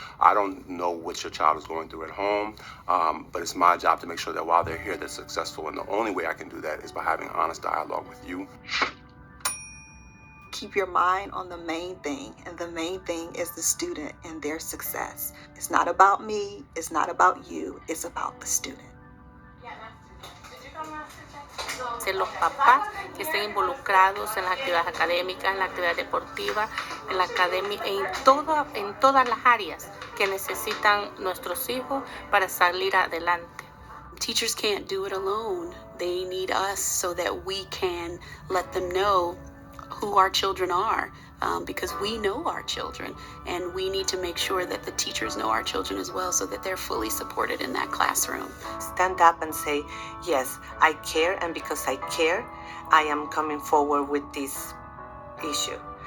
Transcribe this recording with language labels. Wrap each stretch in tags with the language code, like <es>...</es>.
<en>I don't know what your child is going through at home, but it's my job to make sure that while they're here, they're successful. And the only way I can do that is by having honest dialogue with you. Keep your mind on the main thing, and the main thing is the student and their success. It's not about me, it's not about you, it's about the student.</en> <es>Los papás que estén involucrados en las actividades académicas, en la actividad deportiva, en la academia, en todas las áreas que necesitan nuestros hijos para salir adelante.</es> <en>Teachers can't do it alone. They need us so that we can let them know who our children are, because we know our children, and we need to make sure that the teachers know our children as well, so that they're fully supported in that classroom. Stand up and say, yes, I care, and because I care, I am coming forward with this issue.</en>